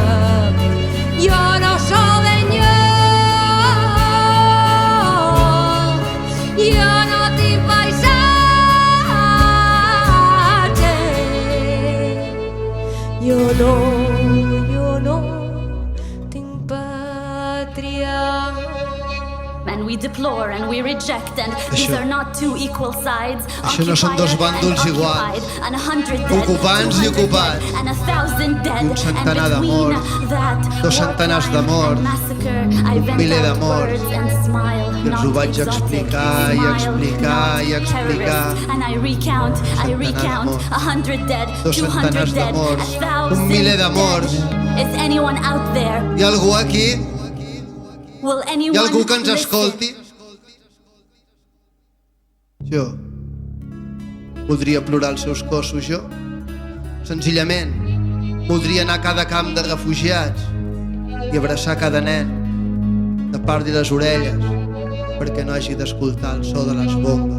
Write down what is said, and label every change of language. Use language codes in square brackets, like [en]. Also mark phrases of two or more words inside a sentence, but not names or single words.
[ca] Jo no soc d'enlloc, jo no tinc paisatge, jo no tinc pàtria. [en] And we deplore and we reject, and these [ca] Això- [en] are not two equal sides. [ca] Això no són dos bàndols iguals. [en] And 100 dead, [ca] Ocupants i [en] 200 [ca] ocupats. [en] dead, and 1,000 dead. [ca] Un centenar de [en] And between [ca] morts, [en] that [ca] dos centenars de [en] war crime [ca] morts, [en] and massacre, I [ca] un [en] vent [ca] miler de [en] out [ca] morts. [en] words and smile, [ca] I els ho [en] not [ca] vaig [en] exotic, [ca] explicar i [en] smile, [ca] explicar i [en] not [ca] explicar. [en] terrorist. And I recount [ca] de [en] 100 dead, [ca] Dos [en] 200 [ca] centenars de [en] dead, [ca] morts, [en] 1,000 [ca] un miler de [en] dead. [ca] morts. [en] Is anyone out there? [ca] Hi ha algú aquí? [en] Will anyone [ca] Hi ha algú que ens [en] listen? [ca] escolti? Jo voldria plorar els seus cossos, jo. Senzillament, voldria anar a cada camp de refugiats i abraçar cada nen, tapar-li les orelles perquè no hagi d'escoltar el so de les bombes.